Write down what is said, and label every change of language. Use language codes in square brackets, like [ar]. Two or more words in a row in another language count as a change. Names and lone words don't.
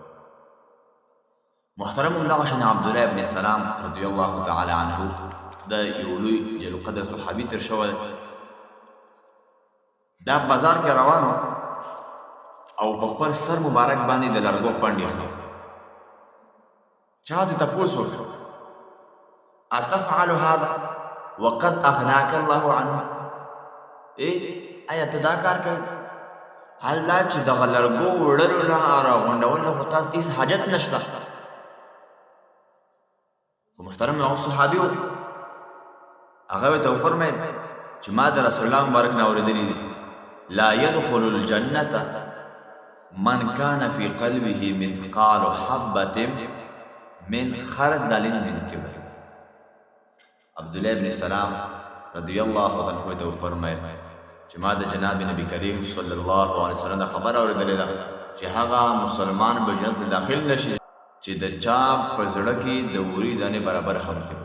[ps] محترم همدغه شان عبدالله ابن سلام [ar] رضی الله تعالی عنه [ps] دا یو لوی [ar] جلیل القدر [ps] صحابي تېر شوی دی. دا بازار کې روان و او په خپل سر مبارک باندې د لرګو پنډې خوري. چا دې تپوس وکړ [ar] اتفعل هذا وقد اغناك الله عنه؟ [ps] آیا ته دا کار کوي؟ حال دا چې دغه لرګو وړلو نه راغونډولو خو تاسو هېڅ حاجت نشته. خو محترم هغه صحابي و، هغه ورته وفرمیل چې ما د رسول الله مبارک نه اورېدلي دي [ar] لا يدخل الجنة من كان في قلبه مثقال حبة من خردل من كبر. [ps] عبدالله ابن سلام [ar] رضی الله عنه [ps] ته وفرمیل چې ما د جناب نبی کریم [ar] صلی الله علیه وسلم [ps] دا خبر اورېدلې ده چې هغه مسلمان به جنت ته داخل نشي چې د چا په زړه کې د وري دانې برابر هم کړي.